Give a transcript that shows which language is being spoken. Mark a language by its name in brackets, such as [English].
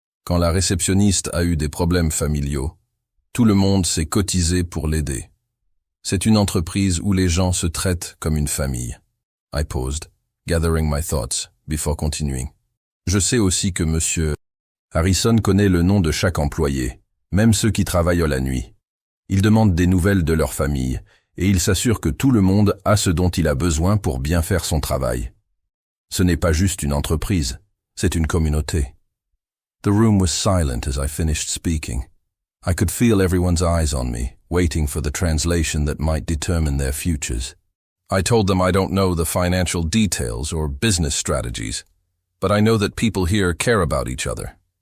[French] Quand la réceptionniste a eu des problèmes familiaux, tout le monde s'est cotisé pour l'aider. C'est une entreprise où les gens se traitent comme une famille. [English] I paused, gathering my thoughts, before continuing. [French] Je sais aussi que Monsieur Harrison connaît le nom de chaque employé, même ceux qui travaillent la nuit. Il demande des nouvelles de leur famille, et il s'assure que tout le monde a ce dont il a besoin pour bien faire son travail. Ce n'est pas juste une entreprise, c'est une communauté. [English] The room was silent as I finished speaking. I could feel everyone's eyes on me, waiting for the translation that might determine their futures. I told them I don't know the financial details or business strategies, but I know that people here care about each other.